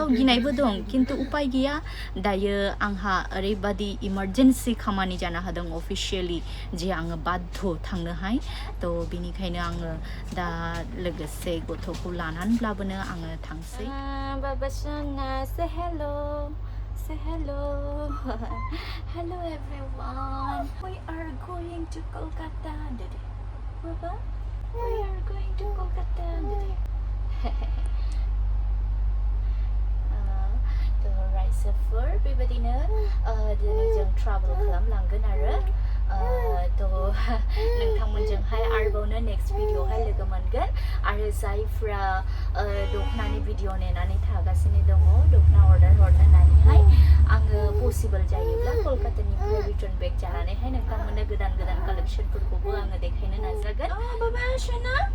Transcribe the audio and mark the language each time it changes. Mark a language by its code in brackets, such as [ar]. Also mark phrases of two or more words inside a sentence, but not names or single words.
[brx] गिनायबो दं खिन्थु उपाय गैया दायो आंहा ओरैबादि इमारजेन्सि खामानि जानो हादों अफिसियेलि जे आङो बाध्य थांनोहाय तो बिनिखायनो आङो दा लोगोसे गथ'खौ लानानैब्लाबोनो आङो थांसै बाबा सना [en] say hello say hello hello everyone we are going to Kolkata today Baba we are going to Kolkata today to rise for [brx] बेबायदिनो दिनै जों ट्राभेल खालामलांगोन आरो तो नोंथांमोनजोंहाय आरोबावनो नेक्स्ट भिडिअ'हाय लोगो मोनगोन आरो जायफ्रा दखनानि भिडिअ नेनानै थागासिनो दङ दखना अर्डार हरनो होननानैहाय आङो पसिबल जायोब्ला कलकातानिफ्राय [en] return back [brx] जानानैहाय नोंथांमोननो गोदान गोदान कालेक्शनफोरखौबो आङो देखायनो नाजागोन बाबा सना